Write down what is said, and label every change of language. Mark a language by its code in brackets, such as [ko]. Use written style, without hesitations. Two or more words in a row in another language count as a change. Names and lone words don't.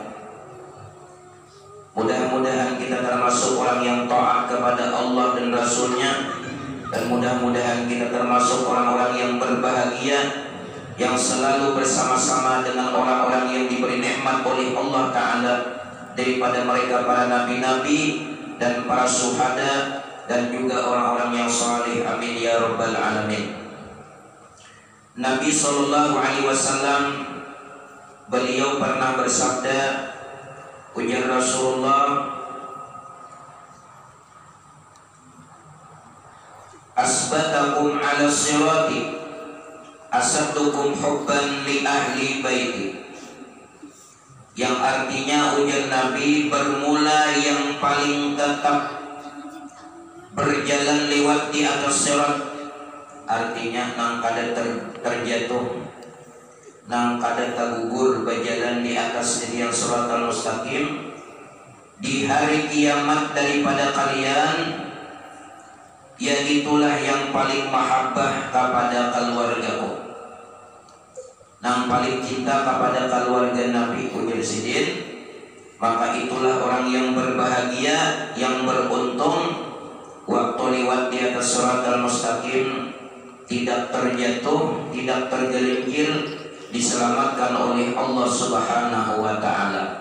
[id] Mudah-mudahan kita termasuk orang yang taat kepada Allah dan Rasul-Nya, dan mudah-mudahan kita termasuk orang-orang yang berbahagia, yang selalu bersama-sama dengan orang-orang yang diberi nikmat oleh [ar] الله تعالى, [id] daripada mereka para nabi-nabi dan para syuhada dan juga orang-orang yang saleh. [ar] آمين يا رب العالمين. Nabi صلى الله عليه وسلم, [id] beliau pernah bersabda, ujar Rasulullah, [ar] أثبتكم على الصراط أشدكم حبا لأهل بيتي, [id] yang artinya ujar Nabi, bermula yang paling tetap berjalan lewat di atas sirat, [bjn] artinya nang kada terjatuh, nang kada tergugur [id] berjalan di atas yang [ar] الصراط المستقيم [id] di hari kiamat daripada kalian, yaitulah yang paling mahabbah kepada keluargaku, [bjn] nang paling cinta kepada keluarga Nabi, ujar Sidin, [id] maka itulah orang yang berbahagia, yang beruntung, waktu lewat di atas [ar] الصراط المستقيم [id] tidak terjatuh, tidak tergelincir, diselamatkan oleh [ar] الله سبحانه وتعالى.